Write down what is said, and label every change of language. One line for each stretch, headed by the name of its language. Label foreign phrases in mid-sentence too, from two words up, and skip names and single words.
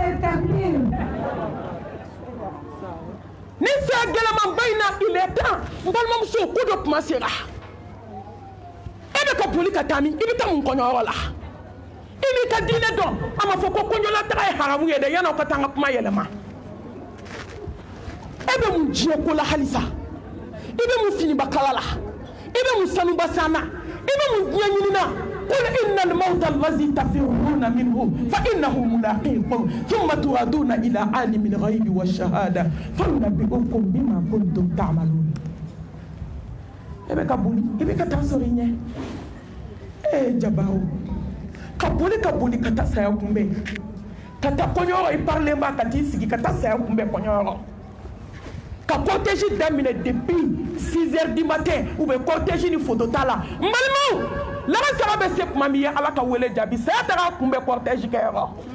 Bambara: ni saya gɛlɛmanba in na
French: il est temps
Bambara: n balimamuso ko dɔ kuma sera e bɛ ka boli ka taa min i bɛ taa mun kɔɲɔyɔrɔ la i n'i ka diinɛ dɔn a ma fɔ ko kɔɲɔlataga ye haramu ye dɛ yan'aw ka taa an ka kuma yɛlɛma e bɛ mun diɲɛ ko la halisa i bɛ mun finibakala la i bɛ mun sanubasan na i bɛ mun diɲɛ ɲini na
Arabic: قل إن الموت الذي تفرون منه فإنه ملاقيكم ثم تردون إلى عالم الغيب والشهادة فينبئكم بما كنتم تعملون
Bambara: ebe ka boli ebe ka taa sɔrɔ i ɲɛ jabaw ka boli ka taa saya kunbɛn ka taa kɔɲɔyɔrɔ i parilen b'a ka t'i sigi ka taa saya kunbɛn kɔɲɔyɔrɔ ka cortège daminɛ
French: depuis 6 heures du matin ou bien
Bambara: cortège ni photo t'a la n balimaw laban sara bɛ se tuma min ye Ala ka wele jaabi saya taga kunbɛn cortège kɛyɔrɔ